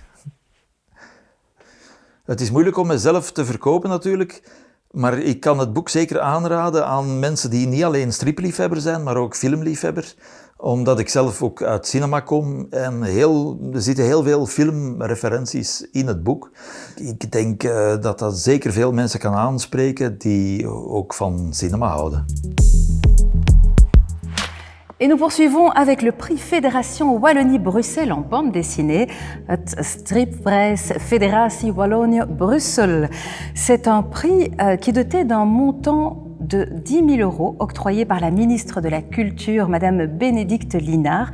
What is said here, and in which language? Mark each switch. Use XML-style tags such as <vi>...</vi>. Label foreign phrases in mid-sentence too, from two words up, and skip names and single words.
<nl>Het is moeilijk om mezelf te verkopen natuurlijk, maar ik kan het boek zeker aanraden aan mensen die niet alleen stripliefhebber zijn, maar ook filmliefhebber. Omdat ik zelf ook uit cinema kom en er zitten heel veel filmreferenties in het boek. Ik denk dat zeker veel mensen kan aanspreken die ook van cinema houden.</nl> <fr>Et nous poursuivons avec le prix Fédération Wallonie-Bruxelles en bande dessinée, Strippress Federatie Wallonie-Bruxelles. C'est un prix qui est doté d'un montant de 10 000 € octroyé par la ministre de la Culture, Madame Bénédicte Linard.</fr>